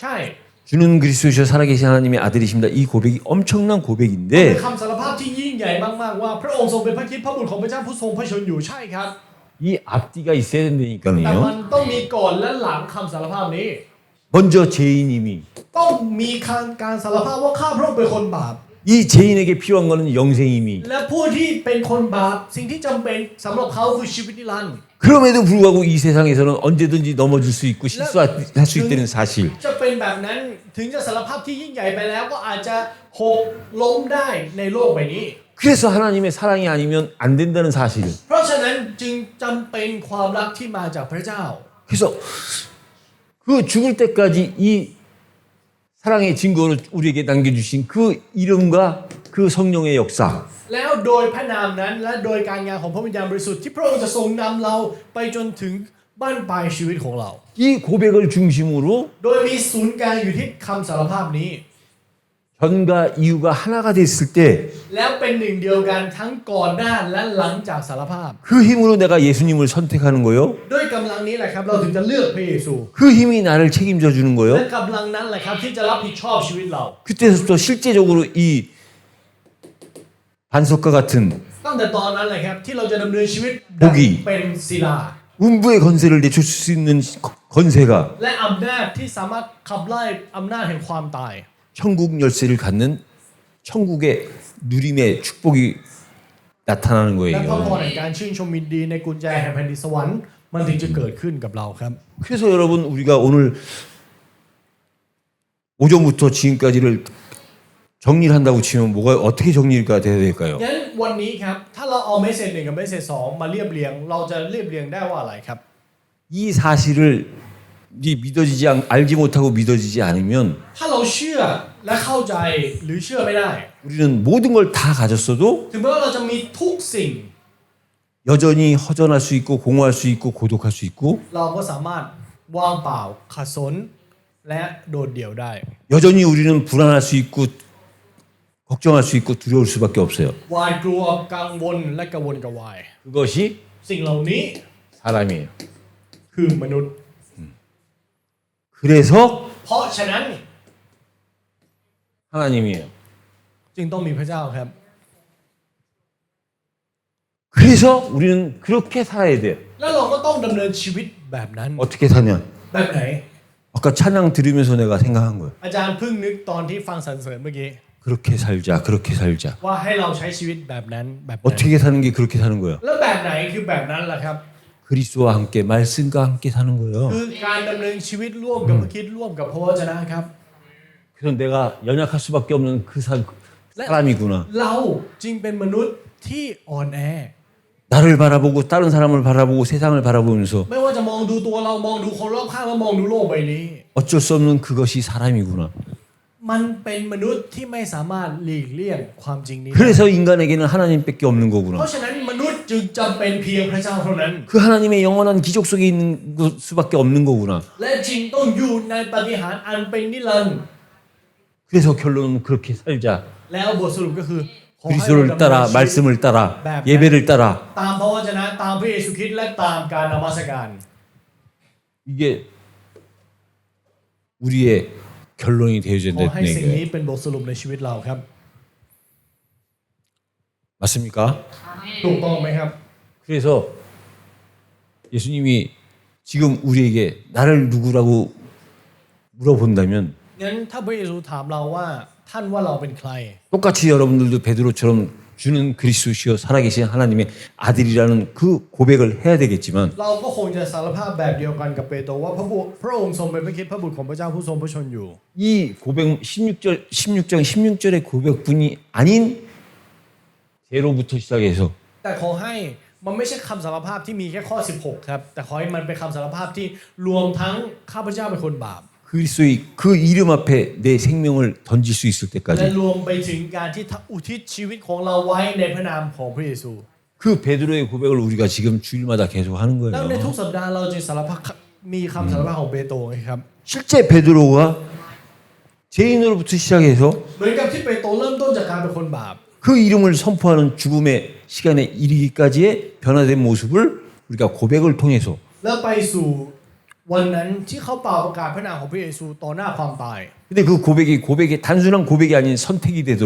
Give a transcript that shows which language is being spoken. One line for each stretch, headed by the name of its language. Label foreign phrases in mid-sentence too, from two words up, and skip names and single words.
Korean: 주는 그리스도시여 살아계신 하나님의 아들이십니다. 이 고백이 엄청난
Thai: เป็น
Korean: 고백인데
Thai: คำสารภาพที่ยิ่งใหญ่มากๆว่าพระองค์ทรงเป็นพระคริสต์พระบุตรของพระเจ้าผู้ทรงพระชนอยู่ใช่ครับ
Korean: 이 앞뒤가 있어야
Thai: แต่
Korean: 된다니까요.
Thai: มันต้องมีก่อนและหลังคำสารภาพนี้
Korean: 먼저 죄인임이
Thai: ต้องมีการสารภาพว่าข้าพระองค์เป็นคนบาป
Korean: 이 죄인에게 필요한 거는 영생임이
Thai: และผู้ที่เป็นคนบาปสิ่งที่จำเป็นสำหรับเขาคือชีวิตนิรันดร์
Korean: 그럼에도 불구하고 이 세상에서는 언제든지 넘어질 수 있고 실수할 수 있다는 사실.
Thai: จะเป็นแบบนั้นถึงจะสารภาพที่ยิ่งใหญ่ไปแล้วก็อาจจะหกล้มได้ในโลกใบนี้
Korean: 그래서 하나님의 사랑이 아니면 안 된다는 사실.
Thai: เพราะฉะนั้นจึงจำเป็นความรักที่มาจากพระเจ้า
Korean: 그래서 그 죽을 때까지 이 사랑의 증거를 우리에게 남겨주신 그 이름과 그 성령의 역사.
Thai: แล้วโดยพระนามนั้นและโดยการงานของพระวิญญาณบริสุทธิ์ที่พระองค์จะทรงนำเราไปจนถึงบ้านปลายชีวิตของเรา
Korean: 이 고백을 중심으로
Thai: โดยมีศูนย์กลางอยู่ที่คำสารภาพนี้
Korean: 전과 이후가 하나가 됐을 때
Thai: แล้วเป็นหนึ่งเดียวกันทั้งก่อนหน้าและหลังจากสารภาพ
Korean: 그 힘으로 내가 예수님을 선택하는 거요.
Thai: ด้วยกำลังนี้แหละครับเราถึงจะเลือกพระเยซู
Korean: 그 힘이 나를 책임져 주는
Thai: และ
Korean: 거요.
Thai: กำลังนั้นแหละครับที่จะรับผิดชอบชีวิตเรา
Korean: 그때부터 실제적으로 이 반석과 같은
Thai: ตั้งแต่ตอนนั้นเลยครับที่เราจะดำเนินชีวิต โบกี้ เป็นศิลา
Korean: 음부의 건세를 내줄 수 있는 건세가
Thai: และอำนาจที่สามารถขับไล่อำนาจแห่งความตาย
Korean: 천국 열쇠를 갖는 천국의 누림의 축복이 나타나는
Thai: และพระพร
Korean: 거예요.
Thai: แห่งการชื่นชมยินดีในกุญแจแห่งแผ่นดินสวรรค์มันถึงจะเกิดขึ้นกับเราครับ
Korean: 그래서 여러분 우리가 오늘 오전부터 지금까지를 정리를 한다고 치면 뭐가 어떻게 정리가 돼야 될까요?
Thai: งั้นวันนี้ครับถ้าเราเอาเมสเซจหนึ่งกับเมสเซจสองมาเรียบเรียงเราจะเรียบเรียงได้ว่าอะไรครับ
Korean: 이 사실을 알지 못하고 믿어지지 않으면
Thai: ถ้าเราเชื่อและเข้าใจหรือเชื่อไม่ได้
Korean: 우리는 모든 걸 다 가졌어도
Thai: ถึงแม้ว่าเราจะมีทุกสิ่ง
Korean: 여전히 허전할 수 있고 공허할 수 있고 고독할 수 있고
Thai: เราก็สามารถว่างเปล่าขัดสนและโดดเดี่ยวได้
Korean: 여전히 우리는 불안할 수 있고 걱정할 수 있고 두려울 수밖에 없어요.
Thai: หวาดกลัวกังวลและกระวนกระวาย
Korean: 그것이
Thai: สิ่งเหล่านี้
Korean: 사람이에요.
Thai: คือมนุษย์
Korean: 그래서
Thai: เพราะฉะนั้น
Korean: 하나님이에요.
Thai: จึงต้องมีพระเจ้าครับ
Korean: 그래서 우리는 그렇게 살아야 돼요.
Thai: แล้วเราก็ต้องดำเนินชีวิตแบบนั้น
Korean: 어떻게 사냐?
Thai: แบบไหน
Korean: 아까 찬양 들으면서 내가 생각한 거예요.
Thai: อาจารย์เพิ่งนึกตอนที่ฟังสรรเสริญเมื่อกี้
Korean: 그렇게 살자, 그렇게 살자.
Thai: ว่าให้เราใช้ชีวิตแบบนั้นแบบไหน
Korean: 어떻게 사는 게 그렇게 사는 거야?
Thai: แล้วแบบไหนคือแบบนั้นล่ะครับ
Korean: 그리스도와 함께 말씀과 함께 사는 거예요.
Thai: คือการดำเนินชีวิตร่วมกับพระคริสต์ร่วมกับพระวจนะครับ
Korean: 그래서 내가 연약할 수밖에 없는 그 사람이구나.
Thai: เราจึงเป็นมนุษย์ที่อ่อนแอ
Korean: 나를 바라보고 다른 사람을 바라보고 세상을 바라보면서
Thai: ไม่ว่าจะมองดูตัวเรามองดูคนรอบข้างแล้วมองดูโลกใบนี้
Korean: 어쩔 수 없는 그것이 사람이구나.
Thai: มันเป็นมนุษย์ที่ไม่สามารถหลีกเลี่ยงความจริงนี้ได้
Korean: 그래서 인간에게는 하나님밖에 없는
Thai: เพราะ
Korean: 거구나.
Thai: ฉะนั้นมนุษย์จึงจำเป็นเพียงพระเจ้าเท่านั้น
Korean: 그 하나님의 영원한 기적 속에 있는 수밖에 없는 거구나.
Thai: และจึงต้องอยู่ในปาฏิหาริย์อันเป็นนิรันดร์
Korean: 그래서 결론은 그렇게 살자.
Thai: แล้วบทสรุปก็คือขอให้เรา
Korean: 그리스도를
Thai: ดำเนิน
Korean: 따라
Thai: ชีวิต
Korean: 말씀을 따라 네. 예배를 따라
Thai: ตามพระวจนะตามพระเยซูคริสต์และตามการนมัสการ
Korean: 이게 우리의 결론이 되어야
Thai: ขอให้
Korean: 된다는
Thai: สิ่งนี้
Korean: 얘기예요.
Thai: เป็นบทสรุปในชีวิตเราครับ
Korean: 맞습니까?
Thai: ถูกต้องไหมครับ
Korean: 그래서 예수님이 지금 우리에게 나를 누구라고 물어본다면
Thai: งั้นถ้าพระเยซูถามเราว่าท่านว่าเราเป็นใคร
Korean: 똑같이 여러분들도 베드로처럼 주는 그리스도시여 살아계신 하나님의 아들이라는 그 고백을 해야 되겠지만
Thai: เราก็คงจะสารภาพแบบเดียวกันกับเปโตรว่าพระองค์ทรงเป็นพระคริสต์พระบุตรของพระเจ้าผู้ทรงพระชนอยู่
Korean: 이 고백 16장 16절의 고백뿐이 아닌 제로부터 시작해서
Thai: แต่ขอให้มันไม่ใช่คำสารภาพที่มีแค่ข้อ 16 ครับแต่ขอให้มันเป็นคำสารภาพที่รวมทั้งข้าพเจ้าเป็นคนบาป
Korean: 그리스도의 그 이름 앞에 내 생명을 던질 수 있을
Thai: และ
Korean: 때까지
Thai: รวมไปถึงการที่อุทิศชีวิตของเราไว้ในพระนามของพระเยซู
Korean: 그 베드로의 고백을 우리가 지금 주일마다 계속 하는
Thai: แล้วใน
Korean: 거예요.
Thai: ทุกสัปดาห์เราจึงสารภาพมีคำสารภาพของเปโตรครับ
Korean: 실제 베드로가 죄인으로부터 시작해서
Thai: เหมือนกับที่เปโตรเริ่มต้นจากการเป็นคนบาป
Korean: 그 이름을 선포하는 죽음의 시간에 이르기까지의 변화된 모습을 우리가 고백을 통해서
Thai: แล้วไปสู่วันนั้นที่เขาเป่าประกาศพระนามของพระเยซูต่อหน้าความตาย
Korean: 근데 그 고백이 단순한 고백이 아닌 선택이 되도록